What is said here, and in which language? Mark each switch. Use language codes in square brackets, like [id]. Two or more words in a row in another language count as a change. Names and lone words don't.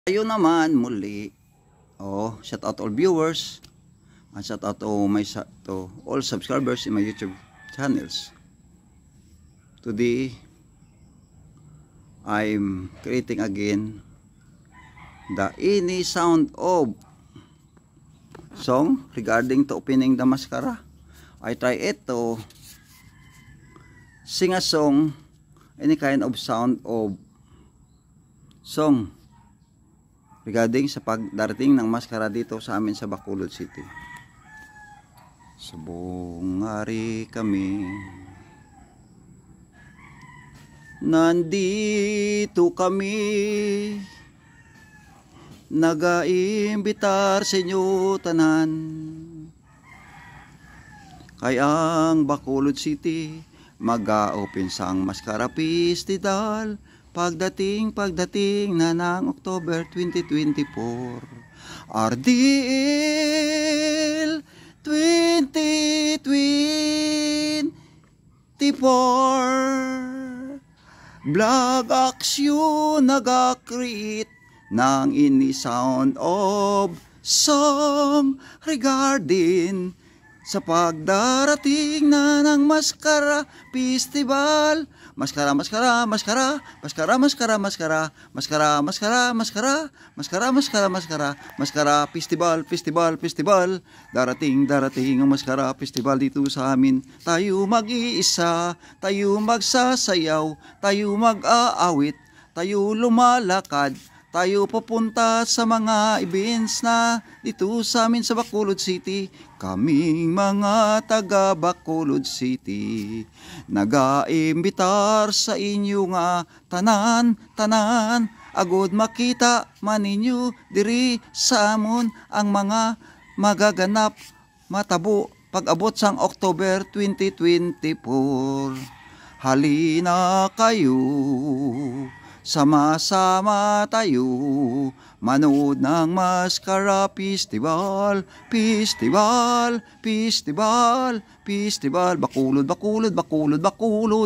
[tl] Tayo naman muli. [en] Shout out all viewers. And shout out to all subscribers in my YouTube channels. Today, I'm creating again the any sound of song regarding to opening the mascara. I try it to sing a song, any kind of sound of song regarding [tl] sa pagdarating ng maskara dito sa amin sa Bacolod City. [hil] Subong hari kami, [tl] nandito kami, [hil] nagaimbitar sa inyo tanan, kay ang Bacolod City mag-open sang maskara festival [tl] pagdating na ng [hil] October 2024. [tl] RDL 2024 Vlog Action nag-create ng ini [en] sound of song regarding [tl] sa pagdarating na ng maskara festival. Maskara festival. Darating ang maskara festival dito sa amin. Tayo mag-iisa, tayo magsasayaw, tayo mag-aawit, tayo lumalakad, tayo papunta sa mga events na dito sa amin sa Bacolod City. Kaming mga taga [hil] Bacolod City, nag-aimbitar sa inyo nga tanan, agod makita man ninyo diri sa amon [tl] ang mga magaganap [hil] matabo pag-abot sang October 2024. [tl] Halina kayo, sama-sama tayo manood ng maskara festival. Bacolod.